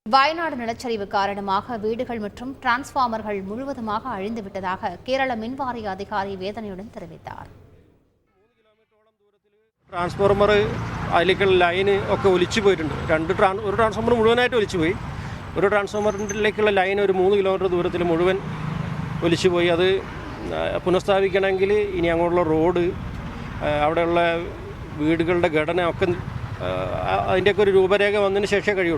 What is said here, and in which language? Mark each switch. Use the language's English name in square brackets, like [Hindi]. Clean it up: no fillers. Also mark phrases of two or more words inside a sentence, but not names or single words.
[Tamil] வயநாடு நிலச்சரிவு காரணமாக வீடுகள் மற்றும் டிரான்ஸ்பார்மர்கள் முழுவதுமாக அழிந்துவிட்டதாக கேரள மின்வாரிய அதிகாரி வேதனையுடன் தெரிவித்தார். [Malayalam] ട്രാൻസ്ഫോർമർ അതിലേക്കുള്ള ലൈന് ഒക്കെ ഒലിച്ചു പോയിട്ടുണ്ട്. ഒരു ട്രാൻസ്ഫോർമർ മുഴുവനായിട്ട് ഒലിച്ചു പോയി. ഒരു ട്രാൻസ്ഫോർമറിലേക്കുള്ള ലൈൻ ഒരു 3 കിലോമീറ്റർ ദൂരത്തിൽ മുഴുവൻ ഒലിച്ചു പോയി. അത് പുനഃസ്ഥാപിക്കണമെങ്കിൽ ഇനി അങ്ങോട്ടുള്ള റോഡ്, അവിടെയുള്ള വീടുകളുടെ ഘടന ഒക്കെ അതിൻ്റെയൊക്കെ ഒരു രൂപരേഖ വന്നതിന് ശേഷമേ കഴിയുള്ളൂ.